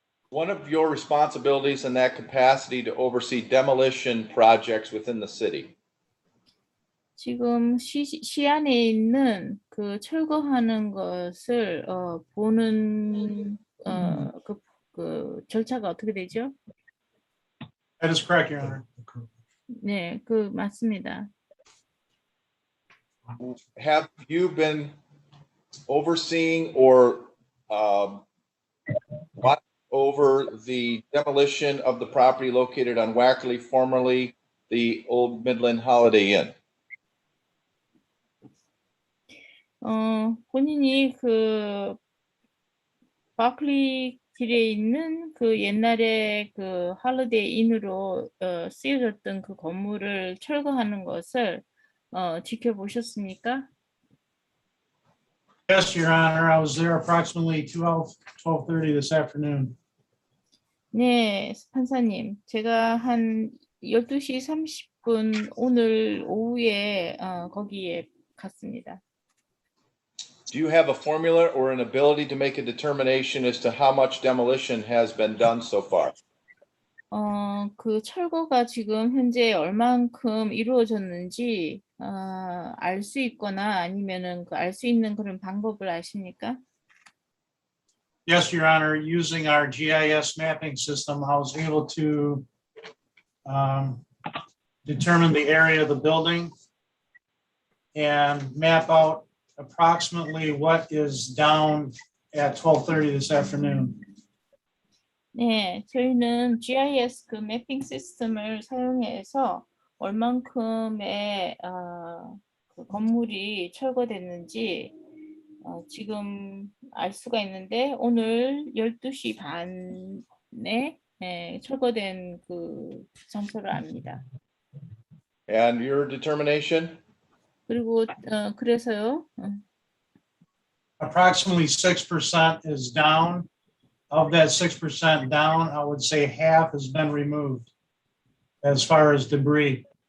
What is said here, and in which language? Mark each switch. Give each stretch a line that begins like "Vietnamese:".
English: One of your responsibilities in that capacity to oversee demolition projects within the city.
Korean: 지금 시 안에 있는 그 철거하는 것을 보는 그 절차가 어떻게 되죠?
English: That is correct, Your Honor.
Korean: 네, 맞습니다.
English: Have you been overseeing or watching over the demolition of the property located on Wackerly, formerly the Old Midland Holiday Inn?
Korean: 본인이 그 바클리 길에 있는 그 옛날에 그 할리데이 인으로 쓰여졌던 그 건물을 철거하는 것을 지켜보셨습니까?
English: Yes, Your Honor. I was there approximately 12:30 this afternoon.
Korean: 네, 판사님. 제가 한 12시 30분 오늘 오후에 거기에 갔습니다.
English: Do you have a formula or an ability to make a determination as to how much demolition has been done so far?
Korean: 그 철거가 지금 현재 얼만큼 이루어졌는지 알 수 있거나 아니면은 알 수 있는 그런 방법을 아십니까?
English: Yes, Your Honor. Using our GIS mapping system, I was able to determine the area of the building and map out approximately what is down at 12:30 this afternoon.
Korean: 네, 저희는 GIS 그 매핑 시스템을 사용해서 얼만큼의 그 건물이 철거됐는지 지금 알 수가 있는데 오늘 12시 반에 철거된 그 장소를 압니다.
English: And your determination?
Korean: 그리고 그래서요.
English: Approximately 6% is down. Of that 6% down, I would say half has been removed as far as debris.